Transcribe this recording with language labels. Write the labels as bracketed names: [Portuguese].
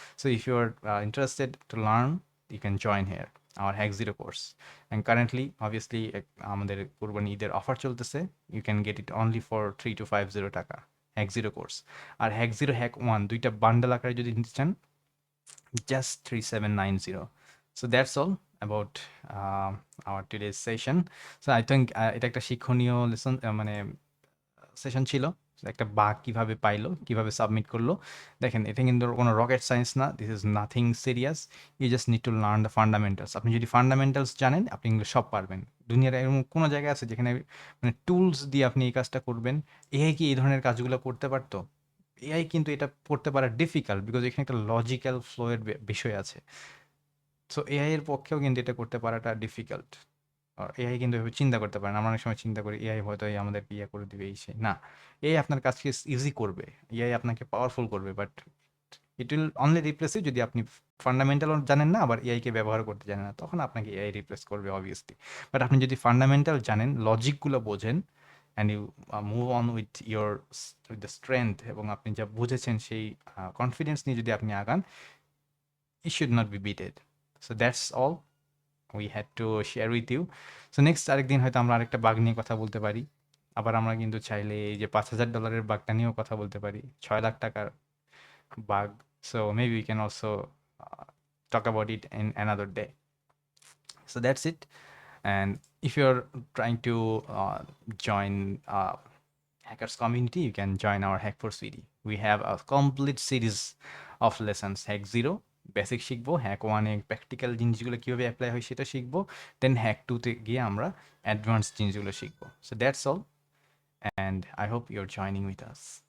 [English] So if you are interested to learn, you can join here our Hack Zero course. [Bangla] And currently obviously আমাদের কোরবানি ঈদের offer চলতেছে। [English] You can get it only for 3,250 টাকা Hack Zero course. [Bangla] আর hack zero hack one দুইটা bundle আকারে যদি নিতে চান, just 3790. [English] So that's all about our today's session. So I think [Bangla] এটা একটা শিক্ষণীয় লেসন, মানে সেশন ছিল। একটা বাগ কিভাবে পাইলো, কিভাবে সাবমিট করলো। দেখেন এটা কিন্তু কোনো রকেট সায়েন্স না, [English] This is nothing serious. You just need to learn the fundamentals. [Bangla] আপনি যদি ফান্ডামেন্টালস জানেন, আপনি এগুলো সব পারবেন। দুনিয়ার এরকম কোনো জায়গা আছে যেখানে মানে টুলস দিয়ে আপনি এই কাজটা করবেন? এআই কি এই ধরনের কাজগুলো করতে পারতো? এআই কিন্তু এটা করতে পারা ডিফিকাল্ট, বিকজ এখানে একটা লজিক্যাল ফ্লো এর বিষয় আছে। সো এআই এর পক্ষেও কিন্তু এটা করতে পারাটা ডিফিকাল্ট। আর এআই কিন্তু এভাবে চিন্তা করতে পারে না। আমরা অনেক সময় চিন্তা করি এআই হয়তো এই আমাদের ইয়ে করে দিবে, এই সেই। না, এআই আপনার কাজকে ইজি করবে, এআই আপনাকে পাওয়ারফুল করবে, [English] but it will only replace you [Bangla] যদি আপনি ফান্ডামেন্টাল জানেন না, আবার এআই কে ব্যবহার করতে জানেন না, তখন আপনাকে এআই রিপ্লেস করবে অবভিয়াসলি। বাট আপনি যদি ফান্ডামেন্টাল জানেন, লজিকগুলো বোঝেন, [English] and you move on with your with the strength, [Bangla] এবং আপনি যা বুঝেছেন সেই কনফিডেন্স নিয়ে যদি আপনি আগান, [English] it should not be beaten. So that's all we had to share with you. So next [Bangla] আরেকদিন হয়তো আমরা আরেকটা বাগ নিয়ে কথা বলতে পারি। আবার আমরা কিন্তু চাইলে এই যে $5,000 বাগটা নিয়েও কথা বলতে পারি, 6 লাখ টাকার bug. [English] So maybe we can also talk about it in another day. So that's it. And if you're trying to join hackers community, you can join our Hackforce VD. We have a complete series of lessons. [Bangla] Hack Zero basic শিখবো, hack ওয়ানে practical জিনিসগুলো কীভাবে apply হয় সেটা শিখবো, দেন hack টুতে গিয়ে আমরা অ্যাডভান্স জিনিসগুলো শিখবো। [English] So that's all, and I hope you're joining with us.